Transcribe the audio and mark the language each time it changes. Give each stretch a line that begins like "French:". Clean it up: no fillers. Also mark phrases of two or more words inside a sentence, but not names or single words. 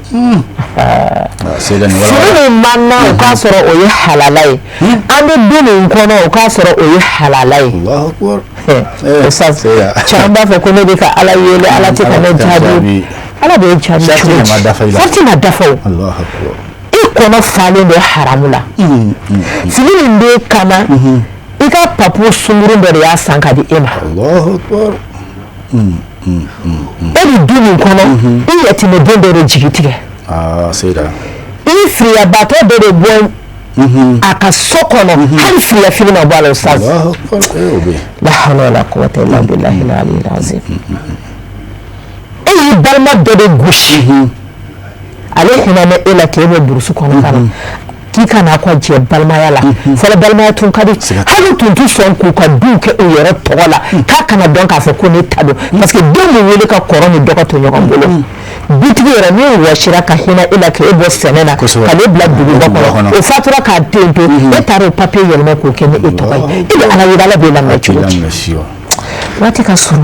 Bambara: fini min man na o k'a sɔrɔ o ye halala ye an bɛ du min kɔnɔ o k'a sɔrɔ o ye halala ye caman b'a fɔ ko ne bɛ ka ala wele ala tɛ ka ne jaabi ala bɛ jaabi cogo di sariti ma dafa o i kɔnɔ falen bɛ haramu la fini min bɛ kana i ka papu sunkurun dɔ de y'a san ka di e ma e bɛ du min kɔnɔ i yatimɛden dɔ de jigi tigɛ i firiyabatɔ dɔ de bɔ a ka so kɔnɔ hali firiya fini ma bɔ a la o sa
Arabic: لا حول ولا قوة إلا بالله العلي العظيم
Bambara: e y'i balima dɔ de gosi ale hinɛ bɛ e la k'e bɛ burusi kɔnɔ ka na k'i ka n'a kɔ jɛ balimaya la fɔlɔ balimaya tun ka di hali tun tɛ sɔn k'u ka duw kɛ u yɛrɛ tɔgɔ la k'a kana dɔn k'a fɔ ko ne ta don
French: parce que
Bambara: den min wele ka kɔrɔ ni dɔgɔ to ɲɔgɔn bolo dutigi yɛrɛ min wɔsira ka hinɛ e la k'e bɔ sɛnɛ na k'ale bila duguba kɔnɔ o fatura k'a den to e taara o papiye yɛlɛma k'o kɛ ni e tɔgɔ ye e bɛ ala wele ala b'e lamɛn cogo di waati ka surun